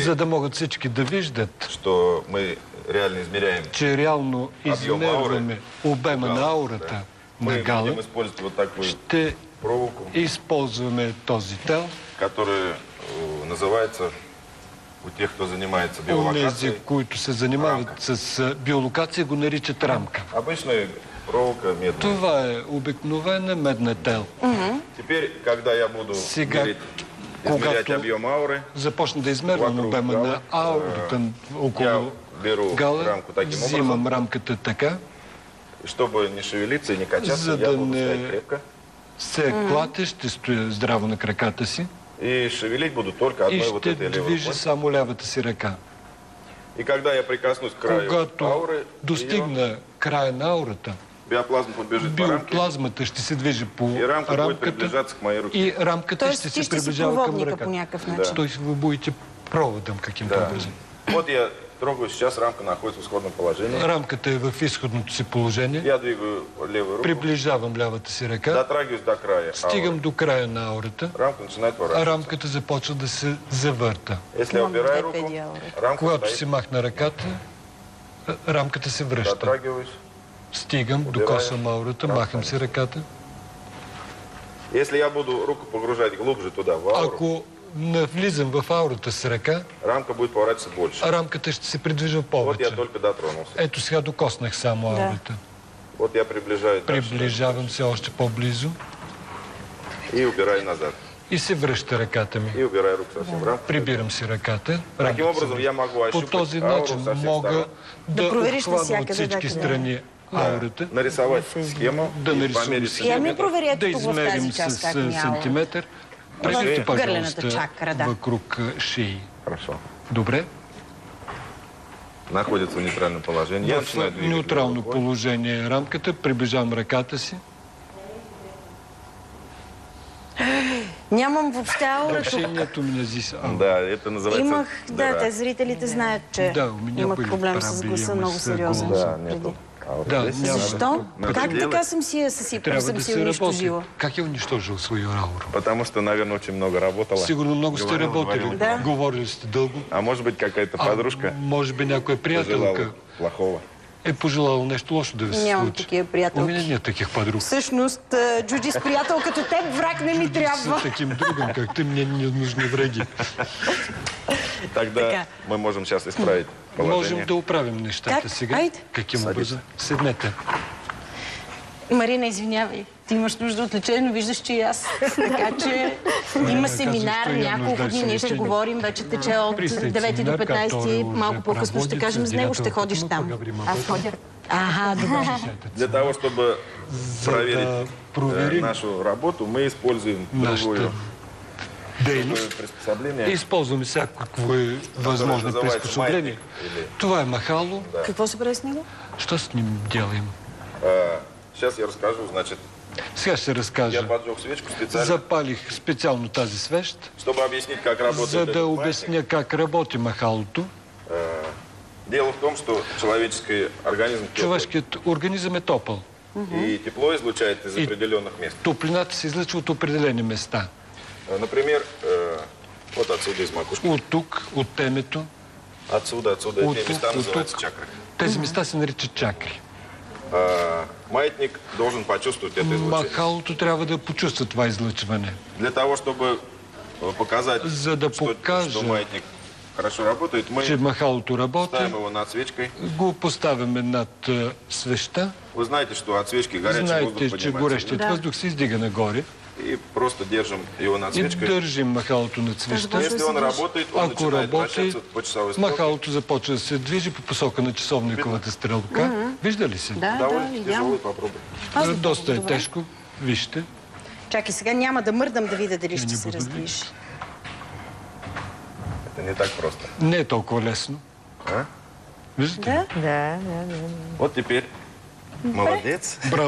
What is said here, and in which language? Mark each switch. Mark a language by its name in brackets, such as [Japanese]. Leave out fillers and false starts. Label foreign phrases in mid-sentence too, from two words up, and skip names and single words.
[Bulgarian] за да могат всички да виждат, [Russian] что мы реально измеряем, [Bulgarian] че реално измерваме обема на аурата на Гала, [Russian] будем использовать вот такую [Bulgarian] ще [Russian] проволоку, [Bulgarian] използваме този тел, [Russian] который называется, у тех, кто занимается биолокацией, [Bulgarian] онези, които се занимават с биолокация, го наричат рамка. [Russian] обычная проволока медная. [Bulgarian] Това е обикновена медна тел. [Russian] Теперь, когда я буду измерять объем ауры, [Bulgarian] започна да измервам обема на аурата около Гала, взимам рамката така, [Russian] чтобы не шевелиться и не качаться, [Bulgarian] за [Russian] я [Bulgarian] да [Russian] буду стоять [Bulgarian] не [Russian] крепко. [Bulgarian] се клате, ще стоя здраво на краката си [Russian] И шевелить буду только [Bulgarian] и [Russian] одной вот [Bulgarian] ще [Russian] этой левой [Bulgarian] движа [Russian] рукой. [Bulgarian] само лявата си ръка. [Russian] И когда я прикоснусь к краю [Bulgarian] Когато [Russian] ауры, [Bulgarian] достигна края на аурата, [Russian] биоплазма побежит по рамке, [Bulgarian] биоплазмата ще се движи по [Russian] и рамка будет [Bulgarian] рамката [Russian] приближаться к моей руке. [Bulgarian] и рамката Тоест ще ти се ще си приближава към проводника по ръката. някакъв начин. Той ви [Russian] будете проводом каким-то образом. Вот я трогаю, сейчас рамка находится в исходном положении. [Bulgarian] Рамката е в изходното си положение. [Russian] Я двигаю левую руку, [Bulgarian] Приближавам лявата си ръка, [Russian] дотрагиваюсь до края [Bulgarian] стигам [Russian] ауры. [Bulgarian] до края на аурата, [Russian] Рамка начинает [Bulgarian] а [Russian] поворачиваться. [Bulgarian] рамката започва да се завърта. [Russian] Если я убираю руку, рамка [Bulgarian] Когато си [Russian] стоит, [Bulgarian] махна ръката, рамката се връща. [Russian] дотрагиваюсь. [Bulgarian] Стигам, докосвам аурата, махам си ръката. [Russian] Если я буду руку погружать глубже туда, в ауру, [Bulgarian] Ако навлизам в аурата с ръка, [Russian] рамка будет поворачиваться больше. [Bulgarian] рамката ще се придвижва [Russian] Вот я [Bulgarian] повече. [Russian] только дотронулся. [Bulgarian] Ето сега докоснах само аурата. [Russian] Вот я приближаюсь дальше [Bulgarian] Приближавам се още по-близо [Russian] и убираю назад. [Bulgarian] и се връща ръката ми. [Russian] И убираю руку совсем в рамку. [Bulgarian] Прибирам си ръката. [Russian] Таким [Bulgarian] рамката се [Russian] образом, [Bulgarian] връща. [Russian] я могу [Bulgarian] По [Russian] ощупать [Bulgarian] този [Russian] ауру [Bulgarian] начин [Russian] со всех [Bulgarian] мога [Russian] сторон, [Bulgarian] да провериш обхвана от навсякъде, всички да. страни аурата, [Russian] нарисовать схему [Bulgarian] да [Russian] и [Bulgarian] нарисувам [Russian] померить [Bulgarian] схема, Ами проверете да тук в тази измерим част с как няма. сантиметър. В Преведете, гърлената [Russian] пожалуйста, [Bulgarian] чакра, да. [Russian] вокруг шеи. Хорошо. [Bulgarian] Добре? [Russian] Находится в нейтральном положении. Я [Bulgarian] В [Russian] начинаю двигать [Bulgarian] неутрално [Russian] рукой. [Bulgarian] положение е рамката, приближавам ръката си. Нямам въобще аура тук. Общението ми назиса. Да, [Russian] это называется... [Bulgarian] Имах, да, [Russian] дыра. [Bulgarian] те зрителите знаят, че Да, [Russian] у меня [Bulgarian] имах [Russian] были [Bulgarian] проблем с [Russian] проблемы [Bulgarian] гласа [Russian] с [Bulgarian] много сериозен. [Russian] гласом. Да, нету. ауры. Да, Здесь [Bulgarian] няма. Защо? [Russian] Надо [Bulgarian] Как [Russian] делать. [Bulgarian] така съм си я съсипал, Трябва съм да си се работи. унищожила? Как е унищожил [Russian] свою ауру? Потому что, наверное, очень много работала. [Bulgarian] Сигурно много сте работили. Да. Говорили сте дълго. [Russian] А может быть, какая-то подружка [Bulgarian] Може би някоя приятелка [Russian] пожелала плохого. [Bulgarian] е пожелала нещо лошо да ви се Нямам случи. такива приятелки. [Russian] У меня нет таких подруг. [Bulgarian] Всъщност, Джуджи, с приятел като теб враг не ми трябва. [Russian] С таким другом, как ты, мне не нужны враги. Тогда [Bulgarian] Така. [Russian] мы можем сейчас исправить [Bulgarian] Можем [Russian] положение. [Bulgarian] да оправим нещата [Russian] Как? [Bulgarian] сега. Айде. [Russian] Каким Садись. образом? [Bulgarian] Седнете. Марина, извинявай. Ти имаш нужда от лечение, но виждаш, че и аз. Така че има семинар, казваш, че няколко нуждаеш дни, се ние ще лечение. говорим, вече тече от Пристай 9 до семинар, 15, [Russian] который [Bulgarian] малко [Russian] уже [Bulgarian] по-късно ще [Russian] проводится, [Bulgarian] кажем с него, ще [Russian] директор, [Bulgarian] ходиш [Russian] мы [Bulgarian] там. [Russian] поговорим об [Bulgarian] Аз [Russian] этом. [Bulgarian] ходя. Ага, добре. [Russian] Для того, чтобы проверить [Bulgarian] проверим [Russian] нашу работу, мы используем [Bulgarian] нашата [Russian] другое [Bulgarian] дейност. [Russian] приспособление. [Bulgarian] Използваме всякакво възможно [Russian] называется [Bulgarian] приспособление. [Russian] маятник или- [Bulgarian] Това е махало. Какво се прави с него? [Russian] Що с ним делаем? Сейчас я расскажу. Значит, [Bulgarian] Сега ще [Russian] я [Bulgarian] разкажа. [Russian] поджег свечку специально, [Bulgarian] Запалих специално тази свещ, [Russian] чтобы объяснить, как работает [Bulgarian] за [Russian] этот [Bulgarian] да [Russian] маятник. [Bulgarian] обясня как работи махалото. [Russian] Дело в том, что человеческий организм теплый, [Bulgarian] Човешкият организъм е топъл. [Russian] и тепло излучает из [Bulgarian] И- [Russian] определенных мест. [Bulgarian] Топлината се излъчва от определени места. [Russian] Например, вот отсюда из макушки. [Bulgarian] От тук, от темето. [Russian] Отсюда. [Bulgarian] От [Russian] Эти места [Bulgarian] тук, от [Russian] называются [Bulgarian] тук. [Russian] чакры. [Bulgarian] Тези места се наричат чакри. [Russian] Маятник должен почувствовать это излучение. [Bulgarian] Махалото трябва да почувства това излъчване. [Russian] Для того, чтобы показать, [Bulgarian] За да покажа, [Russian] что маятник хорошо работает, [Bulgarian] че [Russian] мы [Bulgarian] махалото работи, [Russian] ставим его над свечкой. [Bulgarian] го поставяме над свеща. [Russian] Вы знаете, что от свечки горячий воздух [Bulgarian] Знаете, че [Russian] поднимается. [Bulgarian] горещият въздух се издига нагоре. [Russian] и просто держим его над свечкой. [Bulgarian] И държим махалото над свеща. [Russian] Если он работает, он начинает вращаться по часовой стрелке. [Bulgarian] Махалото започва да се движи по посока на часовниковата стрелка. Вижда ли си? [Russian] Довольно тяжело, попробуй. [Bulgarian] Доста е тежко. Вижте. Чакай, сега няма да мърдам да видя дали ще се раздвижи. [Russian] Это не так просто. [Bulgarian] Не е толкова лесно. А? Виждате? Да. [Russian] Вот теперь. Молодец. [Bulgarian] Браво.